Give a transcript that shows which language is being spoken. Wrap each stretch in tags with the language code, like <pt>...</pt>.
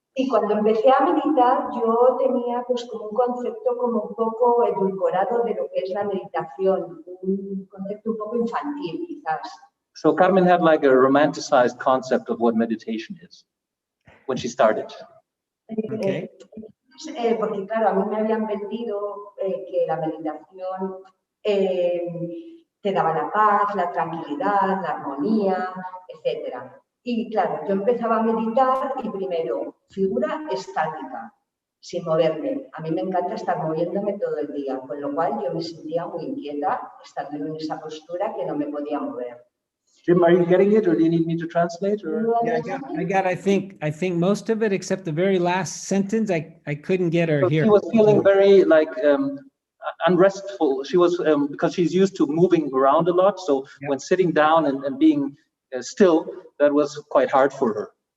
<es>Cuando empecé a meditar, yo tenía pues como un concepto como un poco edulcorado de lo que es la meditación, un concepto un poco infantil quizás.</es> <en>So Carmen had like a romanticized concept of what meditation is when she started. Okay.</en> <es>Porque claro, a mí me habían vendido que la meditación te daba la paz, la tranquilidad, la armonía, etcétera. Y claro, yo empezaba a meditar y primero, figura estática, sin moverme. A mí me encanta estar moviéndome todo el día, con lo cual yo me sentía muy inquieta estando en esa postura que no me podía mover.</es> <en>Jim, are you getting it, or do you need me to translate? Or? Yeah, I think most of it, except the very last sentence, I couldn't get her So here. she was feeling very like unrestful. She was because she's used to moving around a lot. So Yep. when sitting down and being still, that was quite hard for her.</en>